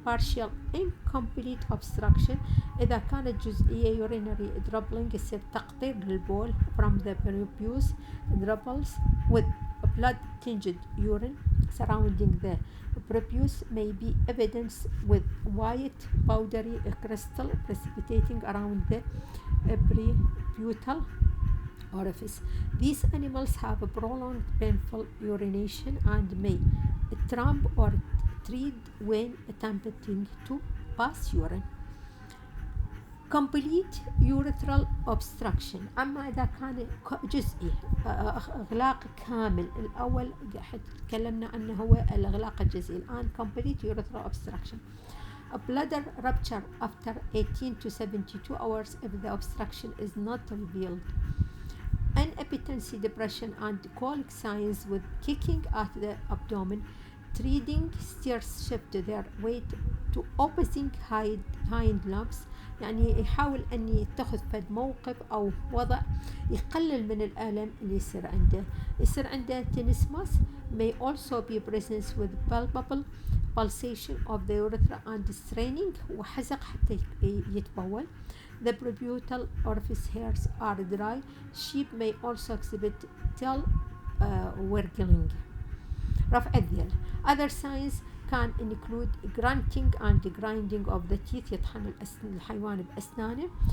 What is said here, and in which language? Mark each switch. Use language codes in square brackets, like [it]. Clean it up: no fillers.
[en] Partial incomplete obstruction [ar] إذا كانت جزئية [en] urinary dribbling [ar] يصير تقطير للبول [en] from the prepuce dribbles with blood-tinged urine surrounding the prepuce may be evidenced with white powdery crystal precipitating around the preputal orifice. These animals have a prolonged painful urination and may tramp or tread when attempting to pass urine. Complete urethral obstruction. [ar] أما إذا كان جزئي إغلاق كامل الأول تكلمنا عنه هو الإغلاق الجزئي. [en] الآن complete urethral obstruction. A bladder rupture after 18 to 72 hours if the obstruction is not revealed. Inappetency, depression, and colic signs with kicking at the abdomen. Treading steers shift their weight to opposing hind lumps. [ar] يعني يحاول أن يتخذ فد موقف أو وضع يقلل من الألم اللي يصير عنده [en] tenesmus may also be present with palpable pulsation of the urethra and straining [ar] وحزق حتى يتبول. [en] The preputal orifice hairs are dry. Sheep may also exhibit tail wriggling. [ar] رفع الذيل. [en] Other signs can include grunting and grinding of the teeth. [ar] يطحن الحيوان بأسنانه.